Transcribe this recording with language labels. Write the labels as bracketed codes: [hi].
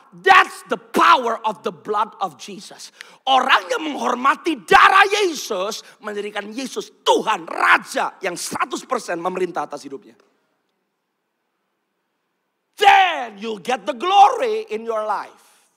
[en] That's the power of the blood of Jesus. [id] Orang yang menghormati darah Yesus menjadikan Yesus Tuhan, Raja yang 100% memerintah atas hidupnya. [en] Then you'll get the glory in your life.